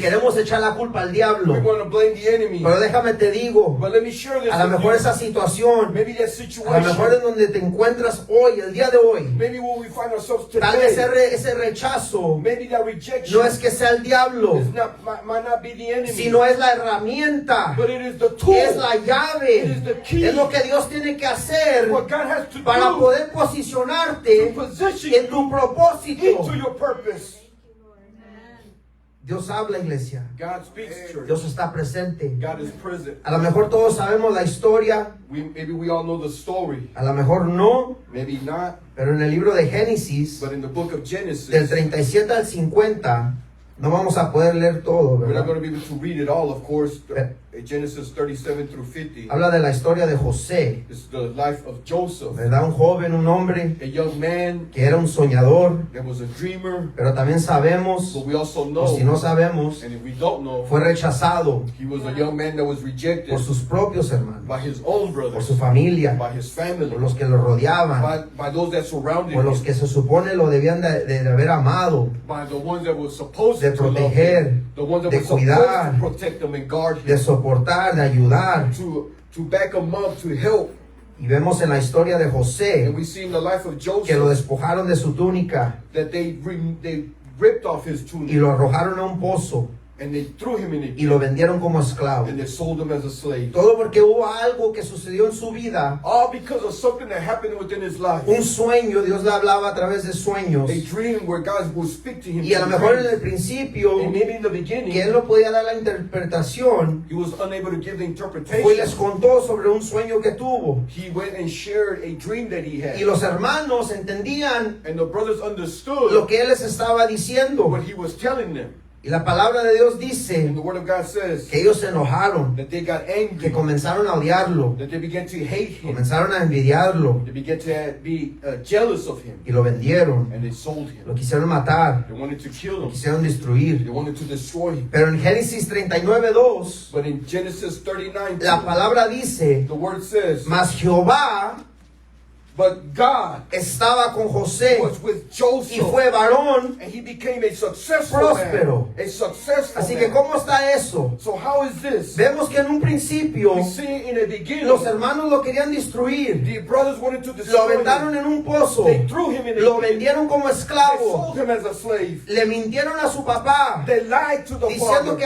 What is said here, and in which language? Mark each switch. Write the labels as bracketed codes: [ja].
[es] queremos echar la culpa al [en] we [es] diablo. [en] want to blame the enemy. [es] Pero déjame te digo, [en] But let me share this [es] a lo [en] with [es] mejor [en] you. [es] esa situación, [en] Maybe that [es] a lo mejor en [en] situation, [es] donde te encuentras hoy, el día de hoy, [en] maybe where we find ourselves [es] tal vez [en] today, [es] ese rechazo [en] maybe that rejection [es] no es que sea el diablo, [en] is not, might not be the enemy, [es] sino es la herramienta, [en] but it is the tool, [es] es la [en] it [es] llave, [en] is the key, [es] es lo que Dios tiene que hacer [en] what God has to [es] para [en] do [es] poder [en] to [es] posicionarte [en] position [es] en tu propósito. [en] into your purpose. [es] Dios habla, iglesia. [en] God speaks, church. [es] Dios está presente. [en] God is present. [es] A lo mejor todos sabemos la historia, [en] Maybe we all know the story. [es] a lo mejor no, [en] Maybe not. [es] pero en el libro de Génesis, [en] But in the book of Genesis, [es] del 37 al 50, no vamos a poder leer todo, [en] we're not going to be able to read it all, of course. Genesis 37 through 50. [es] Habla de la historia de José, [en] It's the life of Joseph, [es] ¿verdad? Un joven, un hombre [en] a young man [es] que era un soñador, [en] that was a dreamer. [es] pero también sabemos, [en] But we also [es] o si no [en] know, [es] sabemos, [en] and if we don't know, [es] fue rechazado [en] he was a young man that was rejected [es] por sus propios hermanos, [en] by his own [es] por [en] brothers, [es] su familia, [en] by his family, [es] por los que lo rodeaban, [en] by those that surrounded [es] por los [en] him, [es] que se supone lo debían de haber amado, [en] by the ones that were supposed [es] de [en] to love [es] proteger, [en] him, the ones that [es] de [en] were supposed [es] cuidar, [en] to protect him and guard [es] de [en] him, [es] soportar, de ayudar. [en] to back him up, to help. [es] Y vemos en la historia de [en] And [es] José [en] we see in the life of [es] que lo [en] Joseph [es] despojaron de su túnica, [en] that they ripped off his [es] y [en] tunic [es] lo arrojaron a un pozo [en] and they threw him in [es] y [en] it [es] lo vendieron como esclavo. [en] and they sold him as a slave. [es] Todo porque hubo algo que sucedió en su vida, [en] All because of something that happened within his life. [es] un sueño. Dios le hablaba a través de sueños, [en] A dream where God would speak to him. [es] y a lo [en] through [es] mejor en el principio [en] And maybe in the [es] que [en] beginning, [es] él no podía dar la interpretación, [en] he was unable to give the [es] fue y [en] interpretation. [es] les contó sobre un sueño que tuvo, [en] He went and shared a dream that he had. [es] y los hermanos entendían [en] And the brothers [es] lo [en] understood [es] que él les estaba diciendo. [en] what he was telling them. [es] Y la palabra de Dios [en] And [es] dice [en] the word of God says [es] que ellos se enojaron, [en] that they got [es] que [en] angry, [es] comenzaron a odiarlo, [en] that they began to hate him, [es] comenzaron a envidiarlo [en] they began to be jealous of him, [es] y lo vendieron, [en] and they sold [es] lo [en] him. [es] quisieron matar, [en] They wanted to kill [es] lo [en] him. [es] quisieron destruir. [en] They wanted to destroy him. [es] Pero en Génesis 39:2 [en] But in Genesis 39, [es] la palabra dice, [en] the word says, [es] mas Jehová [en] but God [es] estaba con José [en] was with [es] y [en] Joseph, [es] fue varón. [en] and he became a successful [es] Próspero. [en] man. A successful [es] Así que [en] man. [es] ¿cómo está eso? [en] So how is this? [es] Vemos que en un principio [en] We see in the beginning, [es] los hermanos lo querían destruir, [en] the brothers wanted to [es] lo [en] destroy [es] aventaron [en] him. [es] en un pozo, [en] They threw him in a [es] lo [en] pit. [es] vendieron como [en] They [es] esclavo, [en] sold him as a slave. [es] le mintieron a su papá [en] They lied to the [es] diciendo que